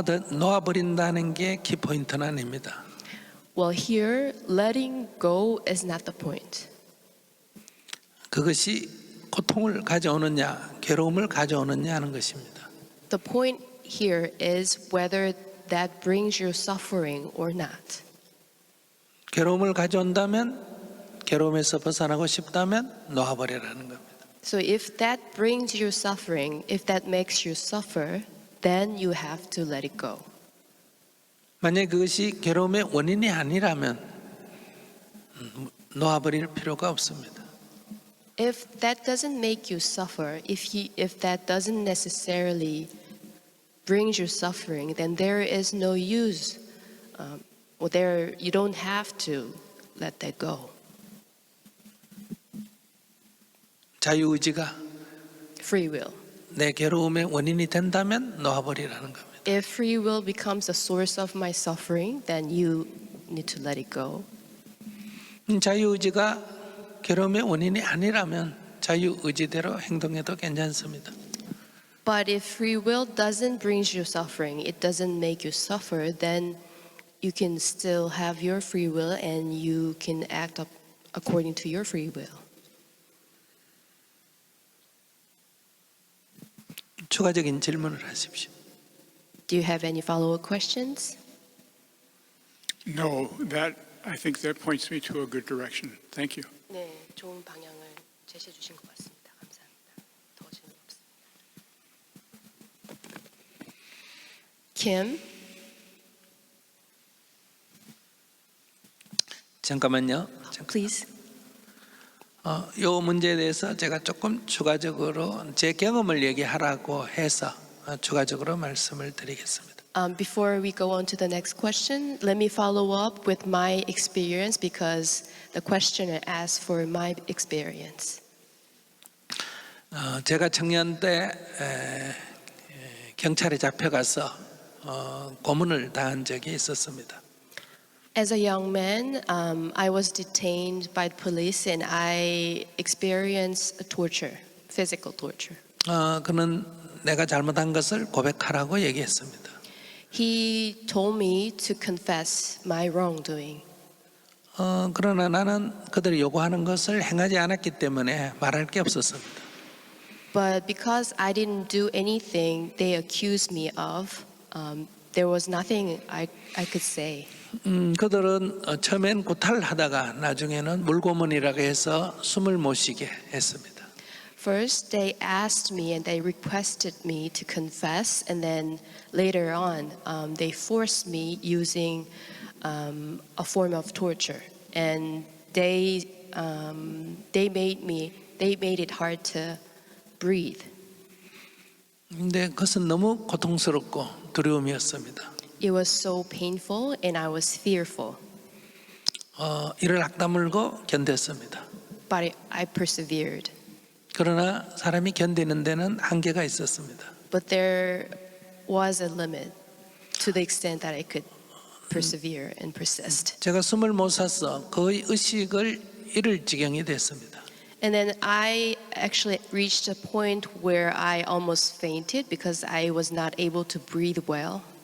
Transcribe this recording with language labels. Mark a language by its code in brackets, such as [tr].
[ko] 놓아버린다는 게 키포인트는 아닙니다. [en] Well, here, letting go is not the point. [ko] 그것이 고통을 가져오느냐, 괴로움을 가져오느냐 하는 것입니다. [en] The point here is whether that brings you suffering or not. [ko] 괴로움을 가져온다면, 괴로움에서 벗어나고 싶다면 놓아버리라는 겁니다. [en] So if that brings you suffering, if that makes you suffer, then you have to let it go. [ko] 만약 그것이 괴로움의 원인이 아니라면 놓아버릴 필요가 없습니다. [en] If that doesn't make you suffer, if that doesn't necessarily brings you suffering, then there is no use. You don't have to let that go. [ko] 자유의지가 [en] Free will. [ko] 내 괴로움의 원인이 된다면 놓아버리라는 겁니다. [en] If free will becomes the source of my suffering, then you need to let it go. [ko] 자유의지가 괴로움의 원인이 아니라면 자유의지대로 행동해도 괜찮습니다. [en] But if free will doesn't bring you suffering, it doesn't make you suffer, then you can still have your free will and you can act according to your free will. [ko] 추가적인 질문을 하십시오. [en] Do you have any follow-up questions? No, I think that points me to a good direction. Thank you. [ko] 네, 좋은 방향을 제시해 주신 것 같습니다. 감사합니다. 더 질문 없습니다. [en] Kim, [ko] 잠깐만요. [en] please. [ko] 이 문제에 대해서 제가 조금 추가적으로 제 경험을 얘기하라고 해서 추가적으로 말씀을 드리겠습니다. [en] Before we go on to the next question, let me follow up with my experience because the questioner asked for my experience. [ko] 제가 청년 때 경찰에 잡혀가서 고문을 당한 적이 있었습니다. [en] As a young man, I was detained by the police and I experienced torture, physical torture. [ko] 그는 내가 잘못한 것을 고백하라고 얘기했습니다. [en] He told me to confess my wrongdoing. [ko] 그러나 나는 그들이 요구하는 것을 행하지 않았기 때문에 말할 게 없었습니다. [en] But because I didn't do anything they accused me of, there was nothing I could say. [ko] 그들은 처음엔 구탈하다가 나중에는 물고문이라고 해서 숨을 못 쉬게 했습니다. [en] First, they asked me and they requested me to confess, and then later on, they forced me using a form of torture, and they made it hard to breathe. [ko] 근데 그것은 너무 고통스럽고 두려움이었습니다. [en] It was so painful, and I was fearful. [ko] 이를 악다물고 견뎠습니다. [en] But I persevered. [ko] 그러나 사람이 견디는 데는 한계가 있었습니다. [en] But there was a limit to the extent that I could persevere and persist. [ko] 제가 숨을 못 쉬어서 거의 의식을 잃을 지경이 됐습니다. [en] And then I actually reached a point where I almost fainted because I was not able to breathe well.